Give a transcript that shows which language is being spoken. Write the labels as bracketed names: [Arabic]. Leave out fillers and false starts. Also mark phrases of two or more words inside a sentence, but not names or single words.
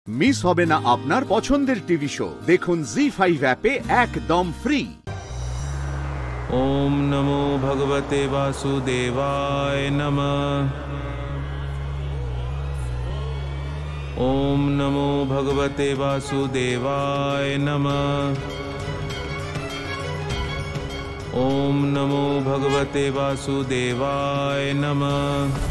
[Bangla] মিস হবে না আপনার পছন্দের [English] TV show. [Bangla] দেখুন জি5 অ্যাপে একদম ফ্রি। [Sanskrit] ओम नमो भगवते वासुदेवाय नमः। ओम नमो भगवते वासुदेवाय नमः। ओम नमो भगवते वासुदेवाय नमः।